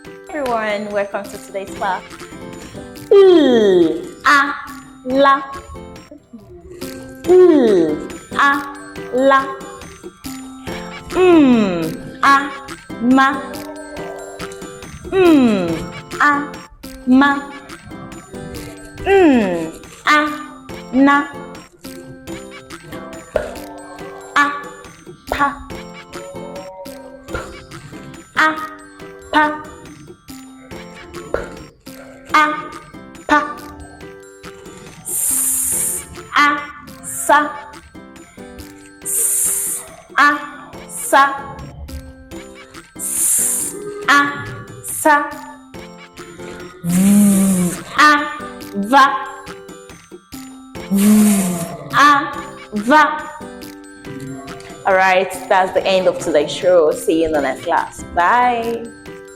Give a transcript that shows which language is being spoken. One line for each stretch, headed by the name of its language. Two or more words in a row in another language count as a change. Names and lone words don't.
English: Everyone, welcome to today's class. A, la. A, la. A, ma. A, ma. A, na. A, pa. A, pa. A, pa. S, a, sa. S, a, sa. S, a, sa. V, a, va. V, a, va. All right, that's the end of today's show. See you in the next class. Bye.